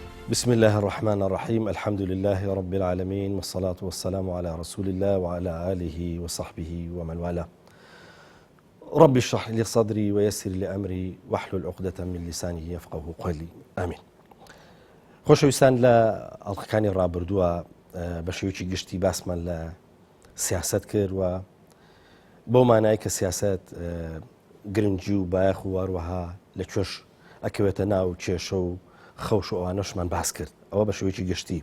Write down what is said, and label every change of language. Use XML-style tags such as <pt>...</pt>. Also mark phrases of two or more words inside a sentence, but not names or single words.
<ar>بسم الله الرحمن الرحيم الحمد لله رب العالمين والصلاة والسلام على رسول الله وعلى آله وصحبه ومن والاه. رب اشرح لي صدري ويسر لي أمري واحلل عقدة من لساني يفقه قولي آمين.</ar> <ckb>خۆشەویستان لە ئەڵلقەکانی ڕابردووە بە شێوەیەکی گشتی باسمان لە سیاست کرد و بۆ مانای کە سیاست گرنگی و بایەخ و هەروەها لە کوێش ئەکەوێتە ناو کێشە و خەوش و ئەوانەشمان باس کرد ئەوە بە شێوەیەکی گشتی.</ckb>